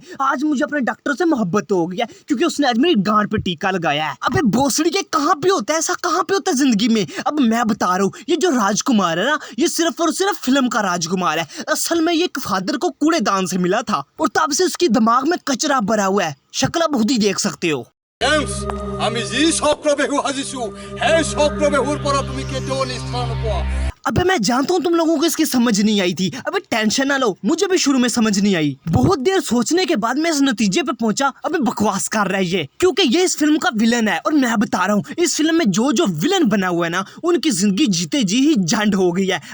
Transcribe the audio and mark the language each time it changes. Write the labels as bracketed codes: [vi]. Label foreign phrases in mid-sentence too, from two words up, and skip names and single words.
[hi] आज मुझे अपने डॉक्टर से मोहब्बत हो गई है क्योंकि उसने आज मेरी गांड पे टीका लगाया है। अबे भोसड़ी के कहाँ पे होता है ऐसा? कहाँ पे होता है जिंदगी में? अब मैं बता रहा हूँ, ये जो राजकुमार है ना, ये सिर्फ और सिर्फ फिल्म का राजकुमार है। असल में ये एक फादर को कूड़ेदान से मिला था और तब से उसकी दिमाग में कचरा भरा हुआ है। शक्ल आप खुद ही देख सकते हो। [as] আমি যি চক্ৰবেহু সাজিছো সেই চক্ৰবেহুৰ পৰা তুমি কেতিয়াও নিষ্ঠা নোপোৱা। [hi] अबे मैं जानता हूँ तुम लोगों को इसकी समझ नहीं आई थी। अबे टेंशन ना लो, मुझे भी शुरू में समझ नहीं आई। बहुत देर सोचने के बाद मैं इस नतीजे पे पहुंचा, अबे बकवास कर रहा है ये, क्योंकि ये इस फिल्म का विलन है। और मैं बता रहा हूँ इस फिल्म में जो विलन बना हुआ है ना, उनकी जिंदगी जीते जी ही झंड हो गई है।